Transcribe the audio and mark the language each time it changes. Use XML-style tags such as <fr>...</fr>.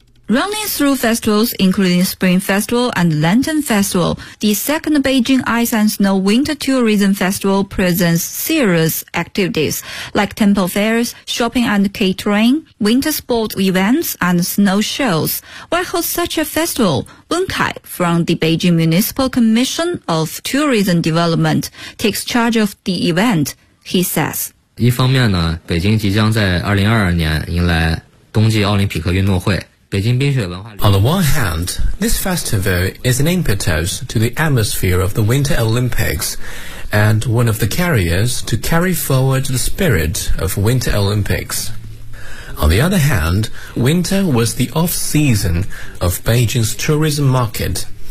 <en>Running through festivals, including Spring Festival and Lantern Festival, the second Beijing Ice and Snow Winter Tourism Festival presents serious activities like temple fairs, shopping and catering, winter sport events, and snow shows. Why host such a festival? Wen Kai from the Beijing Municipal Commission of Tourism Development takes charge of the event, he says.</en> <zh>一方面呢，北京即将在2022年迎来冬季奥林匹克运动会。</zh> <en>On the one hand, this festival is an impetus to the atmosphere of the Winter Olympics and one of the carriers to carry forward the spirit of Winter Olympics. On the other hand, winter was the off-season of Beijing's tourism market.</en>